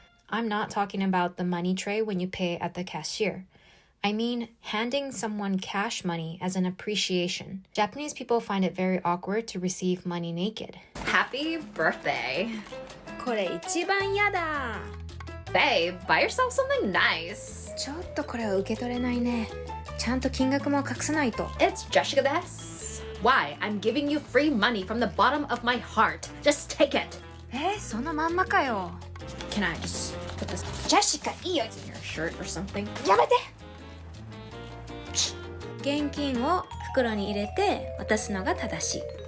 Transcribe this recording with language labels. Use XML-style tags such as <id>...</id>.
<en>I'm not talking about the money tray when you pay at the cashier. I mean handing someone cash money as an appreciation. Japanese people find it very awkward to receive money naked. Happy birthday.</en> <ja>これ一番やだ.</ja> <en>Babe, buy yourself something nice.</en> <ja>ちょっとこれは受け取れないね。ちゃんと金額も隠さないと.</ja> <en>It's Jessica des. Why? I'm giving you free money from the bottom of my heart. Just take it.</en> <ja>そのまんまかよ.</ja> <en>Can I just put this? Jessica,</en> <ja>いいよ.</ja> <en>It's in your shirt or something.</en> <ja>やめて現金を袋に入れて渡すのが正しい。</ja>